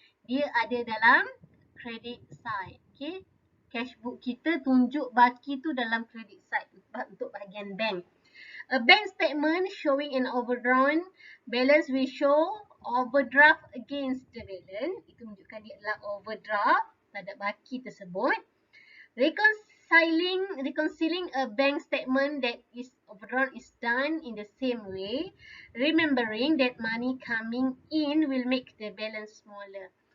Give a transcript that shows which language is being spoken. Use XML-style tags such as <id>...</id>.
<ms>Dia ada dalam credit side. Okay. Cash book kita tunjuk baki tu dalam credit side untuk bahagian bank.</ms> <en>A bank statement showing an overdrawn balance will show overdraft against the balance.</en> <ms>Itu menunjukkan dia adalah overdraft terhadap baki tersebut.</ms> <en>Reconciling a bank statement that is overdrawn is done in the same way, remembering that money coming in will make the balance smaller.</en>